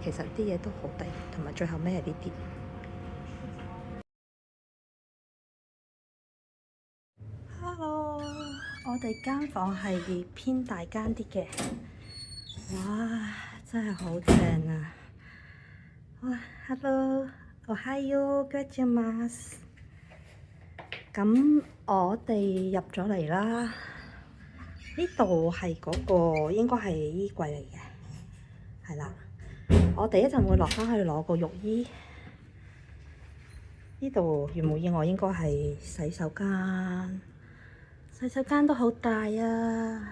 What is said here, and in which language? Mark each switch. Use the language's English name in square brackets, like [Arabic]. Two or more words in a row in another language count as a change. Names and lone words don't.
[Cantonese] 其實啲嘢都好抵，同埋最後尾係呢啲。Hello， 我哋間房係偏大間啲嘅，哇！真係好正啊！哇 ，Hello， [Japanese] おはようございます。 [Cantonese] 咁我哋入咗嚟啦，呢度係嗰個應該係衣櫃嚟嘅，係啦。我哋一陣會落翻去攞個浴衣。呢度如無意外應該係洗手間，洗手間都好大啊！